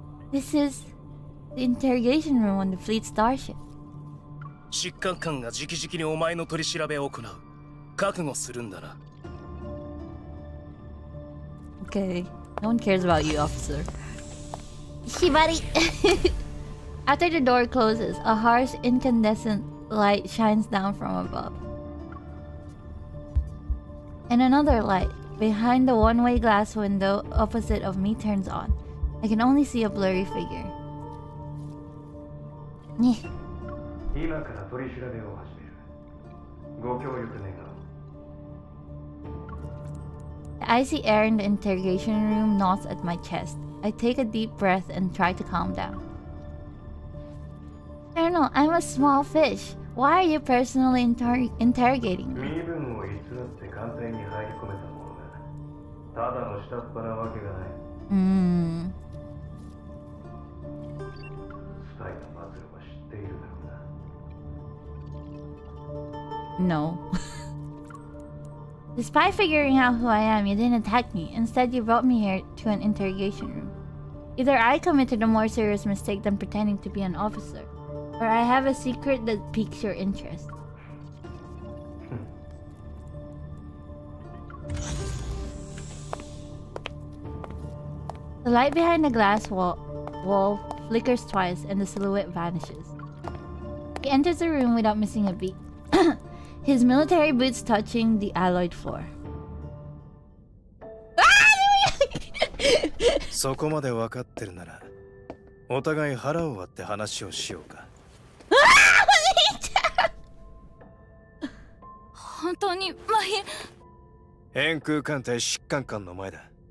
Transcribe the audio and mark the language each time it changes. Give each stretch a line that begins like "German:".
English: This is the interrogation room on the fleet starship.
Japanese: 疾患官が直々にお前の取り調べを行う。覚悟するんだな。
English: Okay, no one cares about you, officer. Shibari! After the door closes, a harsh incandescent light shines down from above. And another light, behind the one-way glass window opposite of me, turns on. I can only see a blurry figure. Nyeh.
Japanese: 今から取り調べを始める。ご協力願う。
English: The icy air in the interrogation room gnaws at my chest. I take a deep breath and try to calm down. Colonel, I'm a small fish. Why are you personally interrogating me?
Japanese: 身分を偽って官邸に入り込めたものがただの下っ端なわけがない。スパイの末路は知っているだろうな。
English: No. Despite figuring out who I am, you didn't attack me. Instead, you brought me here to an interrogation room. Either I committed a more serious mistake than pretending to be an officer, or I have a secret that piques your interest. The light behind the glass wall flickers twice and the silhouette vanishes. He enters the room without missing a beat, his military boots touching the alloyed floor.
Japanese: そこまで分かってるなら、お互い腹を割って話をしようか。本当にマヒ円空艦隊疾患官の前だ。